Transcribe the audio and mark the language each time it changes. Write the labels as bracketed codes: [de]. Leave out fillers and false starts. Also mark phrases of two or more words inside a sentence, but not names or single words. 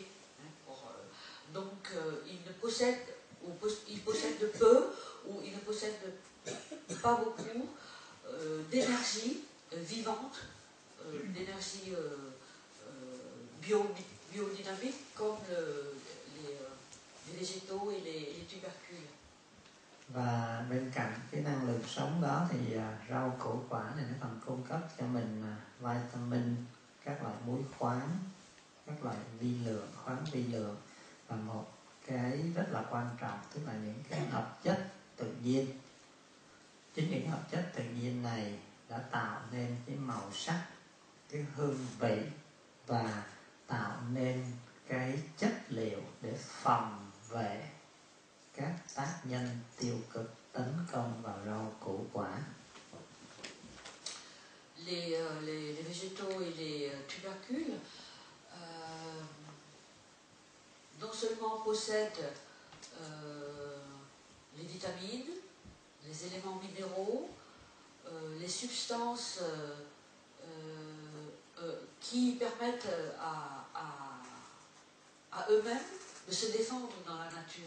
[fr] Donc il possède de peu ou il ne possède pas beaucoup d'énergie vivante, d'énergie biodynamiques comme les végétaux et les tubercules. [vi] Và bên cạnh cái năng lượng sống đó thì rau củ quả này nó còn cung cấp cho mình vitamin, các loại muối khoáng, các loại vi lượng, khoáng vi lượng, và một cái rất là quan trọng tức là những cái hợp chất tự nhiên. Chính những hợp chất tự nhiên này đã tạo nên cái màu sắc, cái hương vị và tạo nên cái chất liệu để phòng vệ các tác nhân tiêu cực tấn công vào rau củ quả. [fr] Les végétaux et les tubercules non seulement possèdent les vitamines, les éléments minéraux, les substances qui permettent à eux-mêmes de se défendre dans la nature.